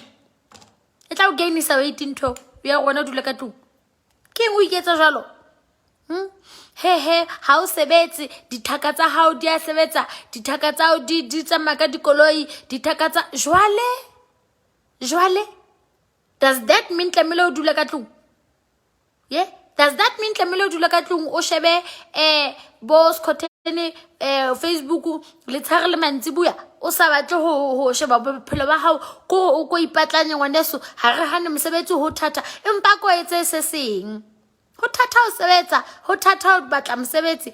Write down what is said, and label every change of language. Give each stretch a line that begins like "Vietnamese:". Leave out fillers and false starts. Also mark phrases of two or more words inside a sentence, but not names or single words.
Southern Sotho: E tla o gainisa weight ntho ya rona o dula ka tlung. Ke o iketsa jalo. Ha o sebetse, dithaka tsa hao di a sebetsa, dithaka tsa hao di tsamaya ka dikoloi, dithaka tsa jwale
English: does that mean
Southern Sotho: tlamehile o dula ka tlung?
English: Does that mean
Southern Sotho: tlamehile o dula ka tlung o shebe bo Skhothen Facebook le tshare le mantsibuya o sa batle ho sheba bophelo ba hao ko o ipatlanya ngwaneso. Ha re hane mosebetsi ho thata, empa ko etse se seng. Ho thata ho sebetsa, ho thata ho batla mosebetsi.